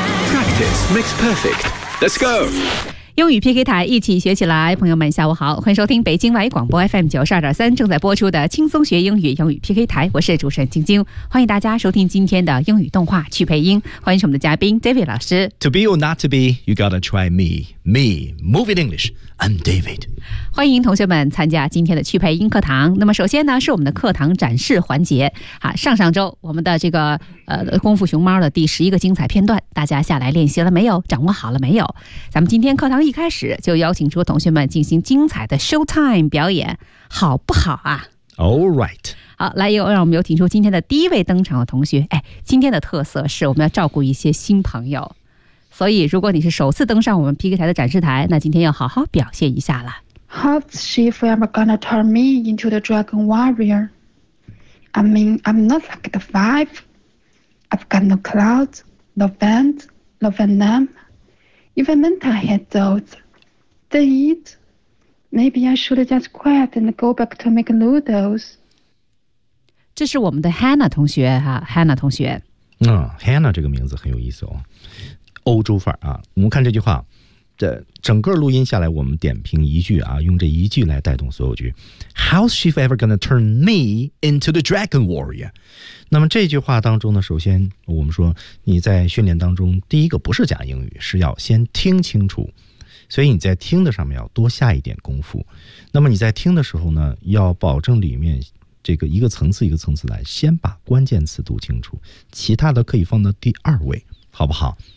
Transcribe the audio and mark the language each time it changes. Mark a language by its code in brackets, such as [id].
[en] Practice makes perfect. Let's go. [zh] 英语 PK 台，一起学起来。朋友们下午好，欢迎收听北京外语广播 FM 92.3正在播出的轻松学英语英语 PK 台，我是主持人晶晶，欢迎大家收听今天的英语动画趣配音，欢迎是我们的嘉宾 David 老师。 [en] To be or not to be, you gotta try me. Me, moving English, I'm David. [zh] 欢迎同学们参加今天的趣配音课堂。那么首先呢，是我们的课堂展示环节。上周我们的这个功夫熊猫的第11个精彩片段，大家下来练习了没有？掌握好了没有？咱们今天课堂一开始就邀请出同学们进行精彩的 showtime 表演，好不好啊？ [en] All right. [zh] 好，来，让我们有请出今天的第一位登场的同学。今天的特色是我们要照顾一些新朋友，所以如果你是首次登上我们 PK 台的展示台，那今天要好好表现一下了。 [en] How's she forever gonna turn me into the dragon warrior? I mean, I'm not like the five. I've got no clouds, no bands, no venom. Even mental had those. They eat. Maybe I should just quit and go back to make noodles. [zh] 这是我们的 Hannah 同学哈 ，Hannah 同学。 Hannah 这个名字很有意思哦，欧洲范儿啊。我们看这句话，这整个录音下来，我们点评一句啊，用这一句来带动所有句。 [en] How's she ever gonna turn me into the dragon warrior? [zh] 那么这句话当中呢，首先我们说你在训练当中第一个不是讲英语，是要先听清楚，所以你在听的上面要多下一点功夫。那么你在听的时候呢，要保证里面这个一个层次一个层次来，先把关键词读清楚，其他的可以放到第二位，好不好？